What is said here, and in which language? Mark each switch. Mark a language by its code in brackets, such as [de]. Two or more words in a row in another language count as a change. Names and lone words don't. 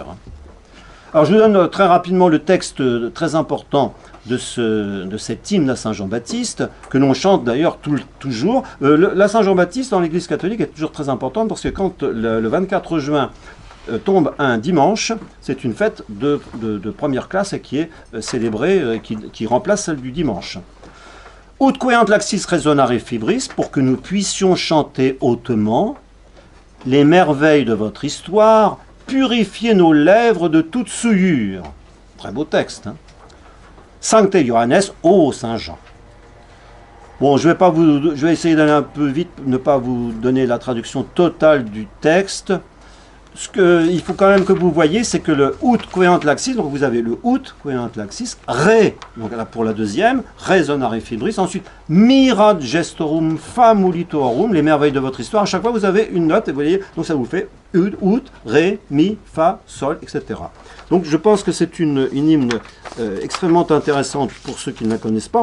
[fr] Alors je vous donne très rapidement le texte très important de cet hymne à Saint Jean-Baptiste, que l'on chante d'ailleurs toujours. La Saint Jean-Baptiste dans l'Église catholique est toujours très importante parce que quand le 24 juin tombe un dimanche, c'est une fête de première classe et qui est célébrée, qui remplace celle du dimanche. [la] Ut queant laxis resonare fibris, [fr] pour que nous puissions chanter hautement les merveilles de votre histoire, purifier nos lèvres de toute souillure. Très beau texte, hein. [la] Sancte Johannes, [fr] ô Saint Jean. Bon, je vais essayer d'aller un peu vite, ne pas vous donner la traduction totale du texte. Ce qu'il faut quand même que vous voyez, c'est que le [la] ut queant laxis, [fr] donc vous avez le [la] ut queant laxis, [fr] ré, donc là pour la deuxième, [la] resonare fibris, [fr] ensuite [la] mirad gestorum famulitorum, [fr] les merveilles de votre histoire, à chaque fois vous avez une note, et vous voyez, donc ça vous fait ut, ré, mi, fa, sol, etc. Donc je pense que c'est une hymne extrêmement intéressante pour ceux qui ne la connaissent pas.